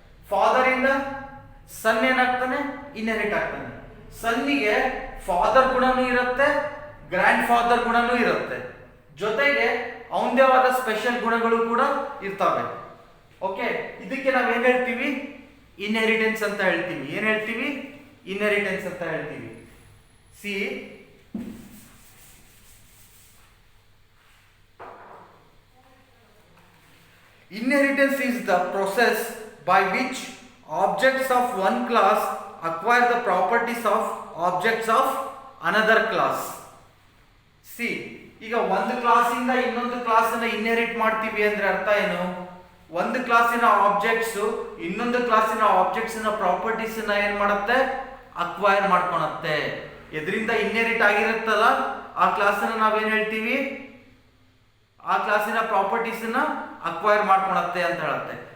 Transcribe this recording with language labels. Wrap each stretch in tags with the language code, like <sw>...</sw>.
<kn>Father ಇಂದ ಸನ್ ಏನಾಗ್ತಾನೆ, inherit ಆಗ್ತಾನೆ. ಸನ್ನಿಗೆ father ಗುಣನೂ ಇರುತ್ತೆ, ಗ್ರ್ಯಾಂಡ್ ಫಾದರ್ ಗುಣನೂ ಇರುತ್ತೆ, ಜೊತೆಗೆ ಅವನದೇ ಆದ ಸ್ಪೆಷಲ್ ಗುಣಗಳು ಕೂಡ ಇರ್ತವೆ. ಓಕೆ, ಇದಕ್ಕೆ ನಾವೇನ್ ಹೇಳ್ತೀವಿ, ಇನ್ಹೆರಿಟೆನ್ಸ್ ಅಂತ ಹೇಳ್ತೀವಿ. ಏನ್ ಹೇಳ್ತೀವಿ, ಇನ್ಹೆರಿಟೆನ್ಸ್ ಅಂತ ಹೇಳ್ತೀವಿ.</kn> <en>See, inheritance is the process by which objects of one class acquire the properties of objects of another class.</en> <kn>C, ಈಗ ಒಂದು ಕ್ಲಾಸಿಂದ ಇನ್ನೊಂದು ಕ್ಲಾಸನ್ನ ಇನ್ಹೆರಿಟ್ ಮಾಡ್ತೀವಿ ಅಂದ್ರೆ ಅರ್ಥ ಏನು, ಒಂದು ಕ್ಲಾಸಿನ ಆಬ್ಜೆಕ್ಟ್ಸ್ ಇನ್ನೊಂದು ಕ್ಲಾಸಿನ ಆಬ್ಜೆಕ್ಟ್ಸ್ ನ ಪ್ರಾಪರ್ಟೀಸ್ ನ ಏನ್ ಮಾಡುತ್ತೆ, ಅಕ್ವೈರ್ ಮಾಡ್ಕೊಳತ್ತೆ. ಎದರಿಂದ ಇನ್ಹೆರಿಟ್ ಆಗಿರುತ್ತಲ್ಲ ಆ ಕ್ಲಾಸನ್ನ ನಾವೇನ್ ಹೇಳ್ತೀವಿ, ಆ ಕ್ಲಾಸಿನ ಪ್ರಾಪರ್ಟೀಸ್ ನ ಅಕ್ವೈರ್ ಮಾಡ್ಕೊಳತ್ತೆ ಅಂತ ಹೇಳುತ್ತೆ.</kn>